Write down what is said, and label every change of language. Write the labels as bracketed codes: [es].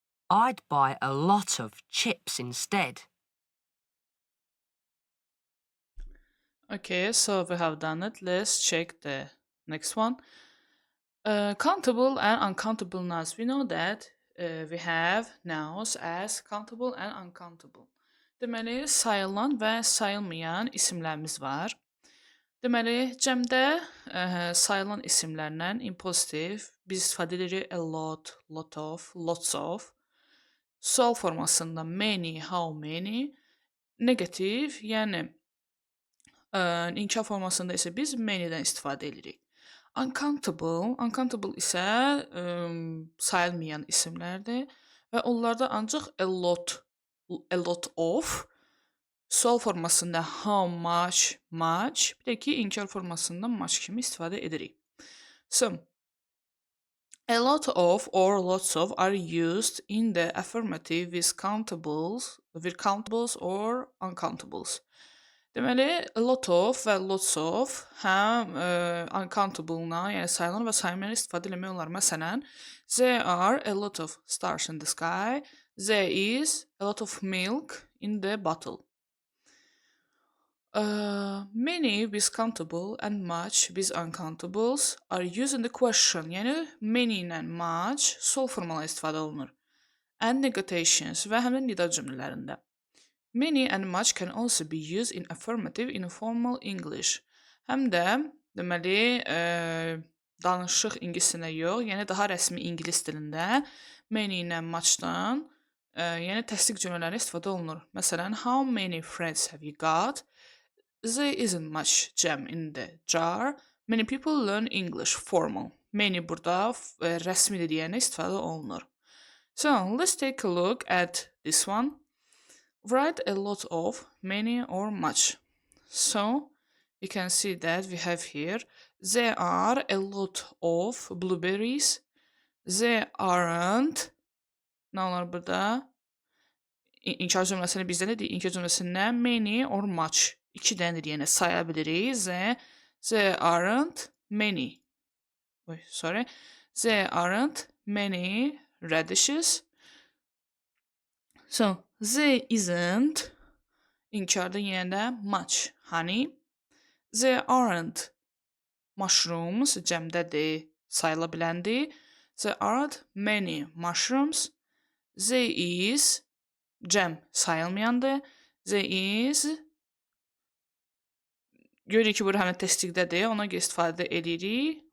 [en] I'd buy a lot of chips instead. Okay, so we have done it. Let's check the next one. Countable and uncountable nouns. We know that we have nouns as countable and uncountable. [az] Deməli, sayılan və sayılmayan isimlərimiz var. Deməli, cəmdə sayılan isimlərlə impositiv biz istifadə edirik a lot, lot of, lots of. Sual formasında many, how many. Negativ, yəni inkar formasında isə biz many-dən istifadə edirik. Uncountable isə sayılmayan isimlərdir və onlarda ancaq a lot of, sual formasında how much, much, bir də ki, inkar formasında much kimi istifadə edirik. [en] So, a lot of or lots of are used in the affirmative with countables or uncountables. [az] Deməli, a lot of və lots of həm uncountable-na, yəni sayılan və sayılmayan istifadə eləmək olar. [en] Məsələn, there are a lot of stars in the sky. There is a lot of milk in the bottle. Many with countable and much with uncountables are used in the question. [az] Yəni, many ilə much sol formala istifadə olunur. [en] And negations [az] və həm də nida cümlələrində. [en] Many and much can also be used in affirmative informal English. [az] Həm də, deməli, danışıq ingiliscəsində yox, yəni daha rəsmi ingilis dilində many ilə muchdan, yəni təsdiq cümlələri istifadə olunur. [en] Məsələn, how many friends have you got? There isn't much jam in the jar. Many people learn English formal. [az] Many burada rəsmi deyənə istifadə olunur. [en] So, let's take a look at this one. Write a lot of, many or much. So, you can see that we have here, there are a lot of blueberries. There aren't. [az] Nə olar burada? İnkar cümləsini bizdə nədir? İnkar cümləsində many or much. İki dəndir, yəni saya bilirik. [en] There aren't many. There aren't many radishes. So, there isn't, [az] inkarda yenə də [en] much honey. There aren't mushrooms, [az] cəmdədir, sayıla biləndir. [en] There aren't many mushrooms. There is, [az] cəm sayılmayandır. [en] There is, [az] görürük ki, burada həmin təsdiqdədir, ona görə istifadə edirik.